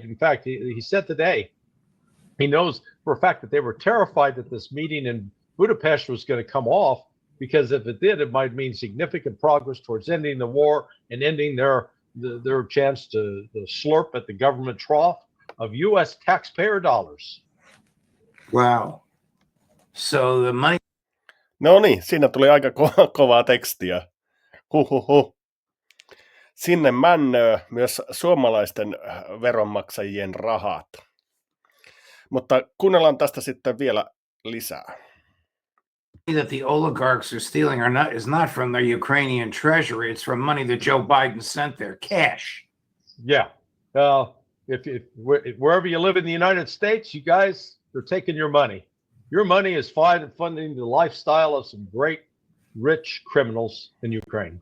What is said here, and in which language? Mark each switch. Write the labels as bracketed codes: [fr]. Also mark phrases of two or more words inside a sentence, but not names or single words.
[en] In fact, he said today, he knows for a fact that they were terrified that this meeting in Budapest was going to come off, because if it did, it might mean significant progress towards ending the war and ending their chance to slurp at the government trough of U.S. taxpayer dollars. Wow. So the money. [fi] No niin, siinä tuli aika kovaa tekstiä. Huhhuh. Sinne männöö myös suomalaisten veronmaksajien rahat. Mutta kuunnellaan tästä sitten vielä lisää. [en] That the oligarchs are stealing is not from the Ukrainian treasury. It's from money that Joe Biden sent there, cash. Yeah. If wherever you live in the United States, you guys, they're taking your money. Your money is funding the lifestyle of some great, rich criminals in Ukraine.